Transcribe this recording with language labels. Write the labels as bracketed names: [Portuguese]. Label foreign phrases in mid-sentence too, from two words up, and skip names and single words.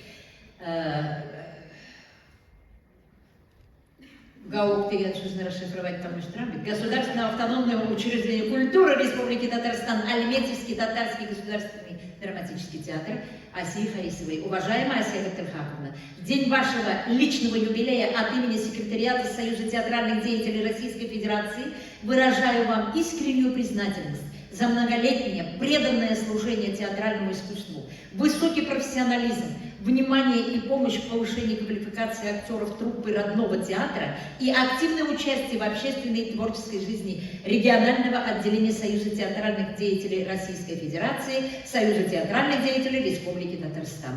[Russian] ГАУК [Tatar] деген сөзін [Russian] расшифровать там Государственного автономного учреждения культуры Республики Татарстан, Альметьевский татарский государственный драматический театр Асии Харисовой. Уважаемая Асия Габдельхаковна, в день вашего личного юбилея от имени секретариата Союза театральных деятелей Российской Федерации выражаю вам искреннюю признательность за многолетнее преданное служение театральному искусству, высокий профессионализм, внимание и помощь в повышении квалификации актеров труппы родного театра и активное участие в общественной и творческой жизни регионального отделения Союза театральных деятелей Российской Федерации, Союза театральных деятелей Республики Татарстан.